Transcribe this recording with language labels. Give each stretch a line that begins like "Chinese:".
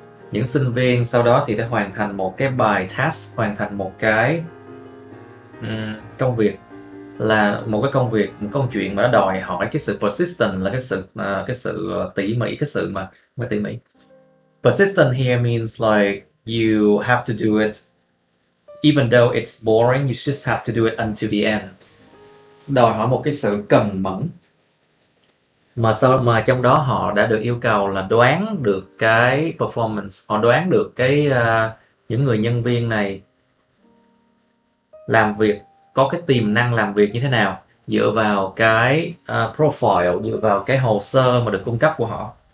Vietnamese: Những sinh viên sau đó thì phải hoàn thành một cái bài task, hoàn thành một cái công việc, là một câu chuyện mà nó đòi hỏi cái sự persistent, là cái sự tỉ mỉ, cái sự mà tỉ mỉ.
English: Persistent here means like you have to do it even though it's boring, you just have to do it until the end.
Vietnamese: Đòi hỏi một cái sự cần mẫn. Mà trong đó họ đã được yêu cầu là đoán được cái performance, họ đoán được những người nhân viên này làm việc, có cái tiềm năng làm việc như thế nào, dựa vào cái profile, dựa vào cái hồ sơ mà được cung cấp của họ.